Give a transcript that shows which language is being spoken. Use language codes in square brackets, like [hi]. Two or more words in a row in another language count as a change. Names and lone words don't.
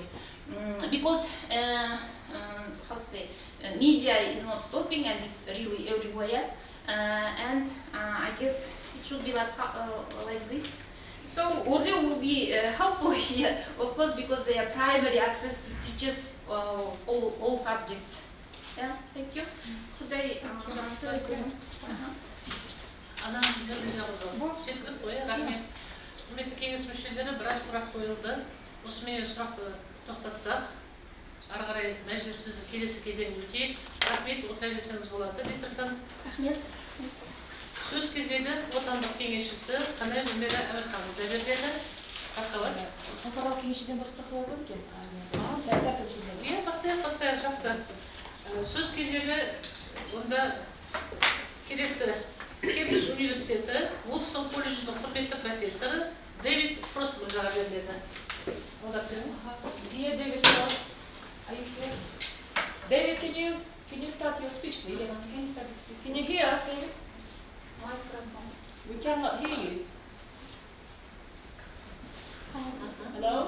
[en] Because how to say, media is not stopping and it's really everywhere, and I guess it should be like this. So Orleo will be helpful here, of course, because they have primary access to teachers all subjects. Yeah, thank you. Could I answer? [kk] Ана Бейбітқызы, жеткілік қой, рахмет. Құрметті кеңес мүшелері, біраз сұрақ қойылды. Осымен сұрақты тоқтатсақ, ары қарай мәжілісіміздің келесі кезеңіне өтейік. Рахмет, отыра берсеңіз болады. Диссертант. Рахмет. Сөз кезегі отандық кеңесшісі Қанай Гүлмира Әмірханымызда беріледі. Мархабат. Халықаралық кеңесшіден бастақылар бар екен? Иә, бастайық, жақсы. Сөз кезегі онда келесі Кембридж университеті, Уолстон колледжінің құрметті профессоры Дэвид Фрост мырзаға беріледі. [en] Dear David Frost, are you here? David, can you start your speech, please? Can you hear us, David? Microphone. We cannot hear you. Hello?